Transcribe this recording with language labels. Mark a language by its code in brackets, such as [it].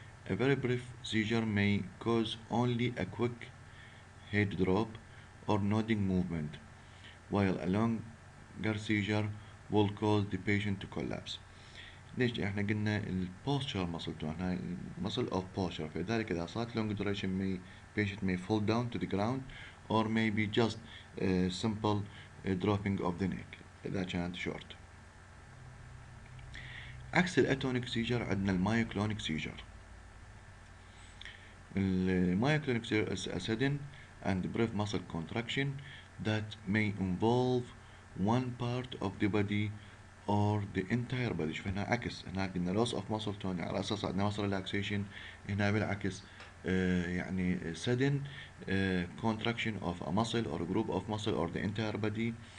[en] A very brief seizure may cause only a quick head drop or nodding movement, while a longer seizure will cause the patient to collapse. [ar] ليش؟ احنا قلنا البوستشر [en] muscle tone هاي muscle of posture، [ar] فلذلك إذا صارت [en] long duration patient may fall down to the ground or maybe just simple dropping of the neck [ar] إذا كانت [en] short. [ar] عكس الاتونيك seizure عندنا المايوكلونيك seizure. [en] المايوكلونيك seizure is a sudden and brief muscle contraction that may involve one part of the body or the entire body. [ar] شوف هنا عكس، هنا قلنا [en] loss of muscle tone [ar] على أساس عندنا [en] muscle relaxation، [ar] هنا بالعكس يعني [en] sudden contraction of a muscle or a group of muscle or the entire body.